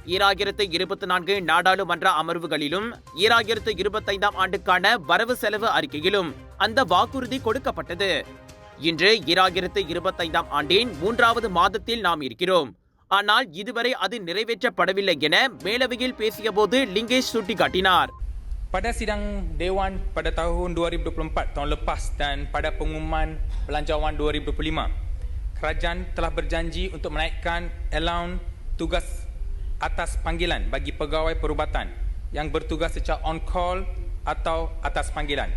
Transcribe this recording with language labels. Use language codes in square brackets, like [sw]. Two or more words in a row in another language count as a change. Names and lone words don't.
[ta] 2024 நாடாளுமன்ற அமர்வுகளிலும் 2025 ஆண்டுக்கான வரவு செலவு அறிக்கையிலும் அந்த வாக்குறுதி கொடுக்கப்பட்டது. இன்று 2025 ஆண்டின் 3வது மாதத்தில் நாம் இருக்கிறோம். ஆனால் இதுவரை அது நிறைவேற்றப்படவில்லை என மேலவையில் பேசியபோது லிங்கேஷ் சுட்டிக்காட்டினார். [ms] Pada sidang Dewan pada tahun 2024 tahun lepas dan pada pengumuman Belanjawan 2025, kerajaan telah berjanji untuk menaikkan allowance tugas atas panggilan bagi pegawai perubatan yang bertugas secara [en] on call [ms] atau atas panggilan.